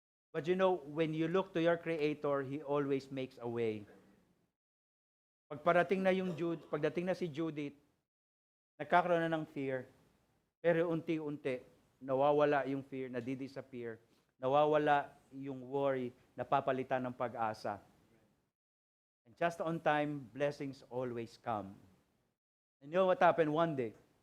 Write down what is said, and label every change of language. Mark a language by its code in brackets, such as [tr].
[en] But you know, when you look to your Creator, He always makes a way. [tl] Pagdating na si Judith, nagkakaroon na ng fear. Pero unti-unti, nawawala yung fear, nadidisappear. Nawawala yung worry, napapalitan ng pag-asa. [en] And just on time, blessings always come. And you know what happened one day?